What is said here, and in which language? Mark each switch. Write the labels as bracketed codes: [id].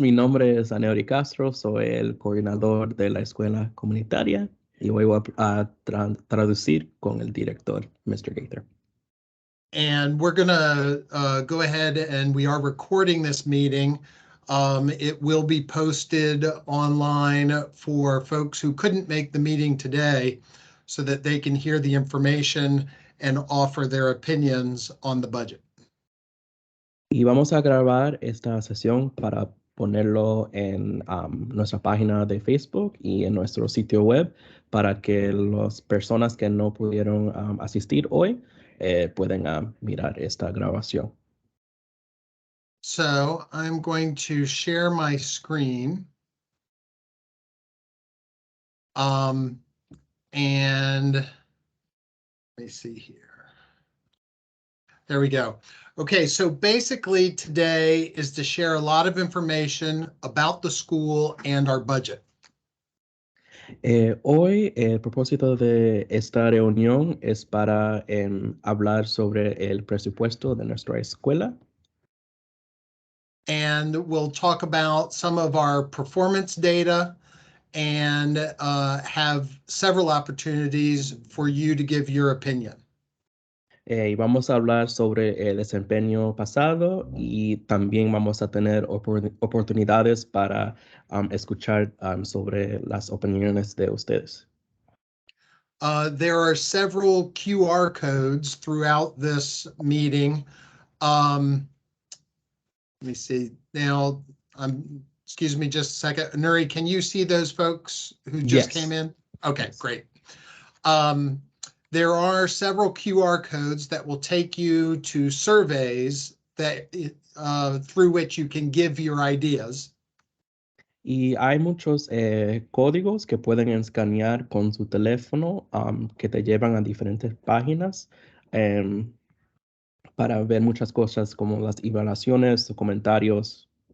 [es] Mi nombre es Aneuri Castro. Soy el coordinador de la escuela comunitaria y voy a traducir con el director, Mr. Gaither. [en] And we're going to go ahead and we are recording this meeting. It will be posted online for folks who couldn't make the meeting today so that they can hear the information and offer their opinions on the budget. [es] Y vamos a grabar esta sesión para ponerlo en nuestra página de Facebook y en nuestro sitio web para que las personas que no pudieron asistir hoy puedan mirar esta grabación. [en] So I'm going to share my screen. And let me see here. There we go. Okay, so basically today is to share a lot of information about the school and our budget. [es] Hoy el propósito de esta reunión es para hablar sobre el presupuesto de nuestra escuela. [en] And we'll talk about some of our performance data and have several opportunities for you to give your opinion. [es] Y vamos a hablar sobre el desempeño pasado y también vamos a tener oportunidades para escuchar sobre las opiniones de ustedes. [en] There are several QR codes throughout this meeting. Let me see now. Excuse me just a second. Nuri, can you see those folks who just came in? Okay, yes. Great. There are several QR codes that will take you to surveys that through which you can give your ideas. [es] Y hay muchos códigos que pueden escanear con su teléfono que te llevan a diferentes páginas para ver muchas cosas como las evaluaciones o comentarios.